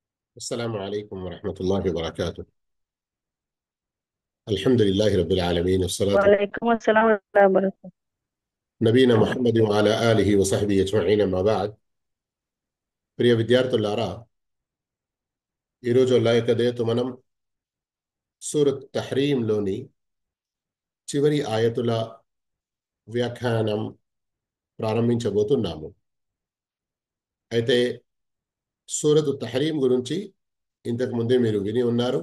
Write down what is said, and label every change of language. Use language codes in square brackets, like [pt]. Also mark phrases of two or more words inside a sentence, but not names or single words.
[ar] السلام عليكم ورحمة الله وبركاته. الحمد لله رب العالمين والصلاة وعليكم السلام ورحمة الله وبركاته. نبينا محمد وعلى آله وصحبه أجمعين أما بعد. [te] ప్రియ విద్యార్థులారా, ఈరోజు అల్లాహ్ యొక్క దయతో మనం సూరత్ తహ్రీంలోని చివరి ఆయతుల వ్యాఖ్యానం ప్రారంభించబోతున్నాము. అయితే సూరత్ తహ్రీం గురించి ఇంతకు ముందే మీరు విని ఉన్నారు.